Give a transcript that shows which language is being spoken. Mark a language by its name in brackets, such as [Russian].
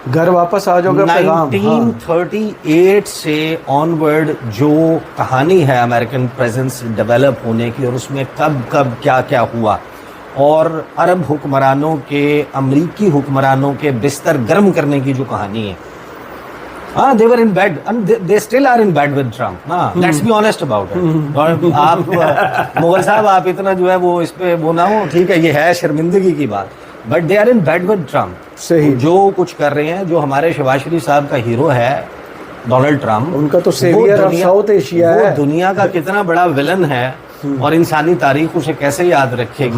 [Urdu] گھر واپس آ جاؤ گے. 1938 سے آن ورڈ جو کہانی ہے امریکن پریزنس ڈیولپ ہونے کی، اور اس میں کب کیا کیا ہوا، اور عرب حکمرانوں کے امریکی حکمرانوں کے بستر گرم کرنے کی جو کہانی ہے. [English] they were in bed and they still are in bed with Trump. Let's be honest about it. [Urdu] اور آپ مغل صاحب آپ اتنا جو ہے وہ اس پہ وہ نہ ہو، ٹھیک ہے یہ ہے شرمندگی کی بات، but [English] they are in bed with Trump. [Urdu] صحیح. جو کچھ کر رہے ہیں، جو ہمارے شہباز شریف صاحب کا ہیرو ہے ڈونلڈ ٹرمپ، ان کا تو سیویئر آف ساؤتھ ایشیا ہے. وہ دنیا کا کتنا بڑا ویلن ہے، اور انسانی تاریخ اسے کیسے یاد رکھے گی.